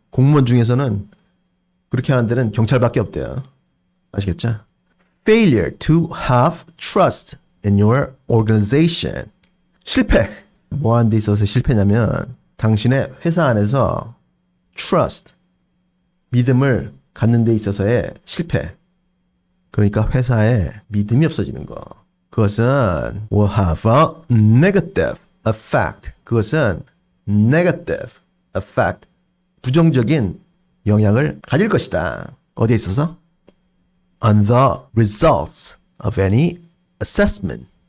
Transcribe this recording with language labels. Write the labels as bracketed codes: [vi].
[ko] 공무원 중에서는 그렇게 하는 데는 경찰밖에 없대요. 아시겠죠? [en] Failure to have trust in your organization. [ko] 실패. 뭐 하는 데 있어서 실패냐면 당신의 회사 안에서 trust, 믿음을 갖는 데 있어서의 실패. 그러니까 회사에 믿음이 없어지는 거. [en] 그것은 will have a negative effect. 그것은 negative effect. [ko] 부정적인 영향을 가질 것이다. 어디에 있어서? [en] On the results of any assessment.